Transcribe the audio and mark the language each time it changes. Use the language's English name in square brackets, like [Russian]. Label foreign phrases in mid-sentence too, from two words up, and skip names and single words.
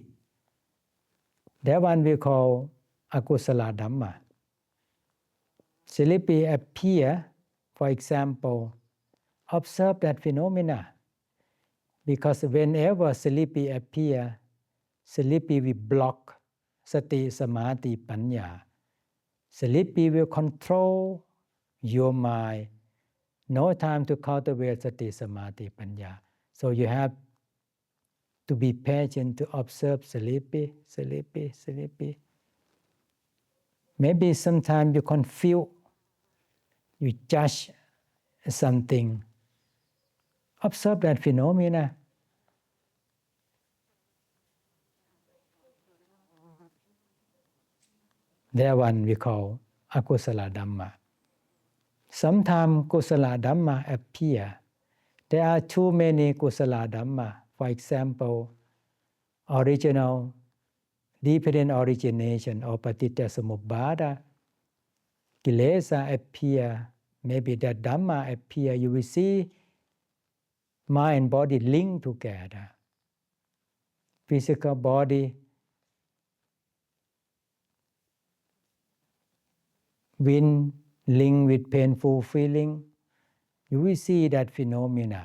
[English] That one we call [Pali] Akusala Dhamma. [English] Sleepy appear, for example, observe that phenomena. Because whenever sleepy appear, sleepy will block [Pali] sati, samadhi, panya. [English] Sleepy will control your mind. No time to cultivate [Pali] sati, samadhi, panya. [English] So you have to be patient to observe sleepy, sleepy, sleepy. Maybe sometimes you confuse, you judge something. Observe that phenomena. That one we call [Pali] Akusala Dhamma. [English] Sometimes [Pali] kusala dhamma [English] appear. There are too many [Pali] kusala dhamma. [English] For example, original, dependent origination or [Pali] paticca samuppada, [English] kilesa appear. Maybe that dhamma appear. You will see mind and body linked together. Physical body when linked with painful feeling, you will see that phenomena.